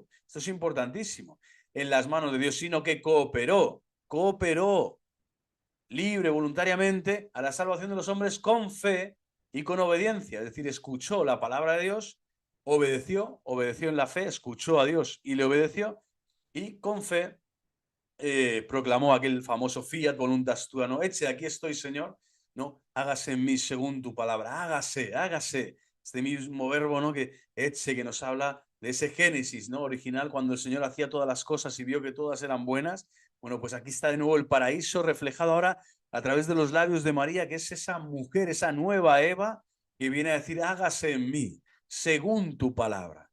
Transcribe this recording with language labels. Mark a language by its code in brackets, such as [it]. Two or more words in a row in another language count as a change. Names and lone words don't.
[es] Esto es importantísimo. En las manos de Dios, sino que cooperó libre, voluntariamente, a la salvación de los hombres con fe y con obediencia. Es decir, escuchó la palabra de Dios, obedeció en la fe, escuchó a Dios y le obedeció, y con fe proclamó aquel famoso [la] fiat voluntas tua, [es] ¿no? Eche, aquí estoy, Señor, ¿no? Hágase en mí según tu palabra, hágase, hágase. Este mismo verbo, ¿no? Que eche, que nos habla de ese Génesis, ¿no? Original, cuando el Señor hacía todas las cosas y vio que todas eran buenas. Bueno, pues aquí está de nuevo el paraíso reflejado ahora a través de los labios de María, que es esa mujer, esa nueva Eva, que viene a decir, hágase en mí, según tu palabra.